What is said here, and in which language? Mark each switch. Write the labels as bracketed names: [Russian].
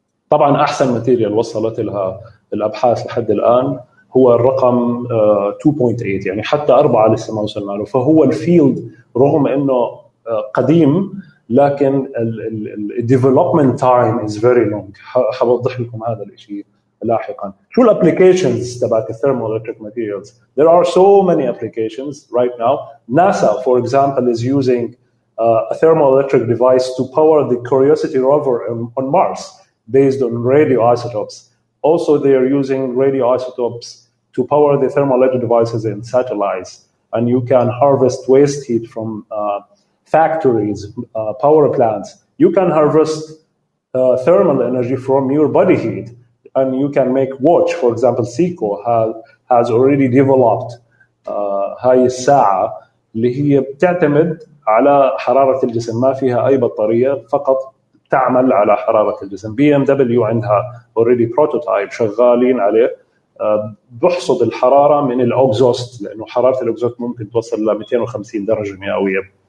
[Arabic] طبعا أحسن ماتيريال وصلت لها الأبحاث لحد الآن هو الرقم 2.8, يعني حتى 4 لسه ما وصلنا له. [English] فهو الفيلد [Arabic] رغم أنه قديم لكن [English] الديفلوبمنت time is very long. [Arabic] حوضح لكم هذا الشيء لاحقا. [English] شو الابلكيشنز تبعت الثيرموإلكتريك materials? There are so many applications right now. NASA, for example, is using a thermoelectric device to power the Curiosity rover on Mars based on radioisotopes. Also, they are using radioisotopes to power the thermoelectric devices and satellites. And you can harvest waste heat from factories, power plants. You can harvest thermal energy from your body heat, and you can make watch. For example, Seiko has already developed [Arabic] هاي الساعة اللي هي بتعتمد على حرارة الجسم، ما فيها أي بطارية، فقط تعمل على حرارة الجسم. BMW عندها [English] already prototype [Arabic] شغالين عليه، بحصد الحرارة من الأوكزوست، لأنه حرارة الأوكزوست ممكن توصل ل 250 درجة مئوية.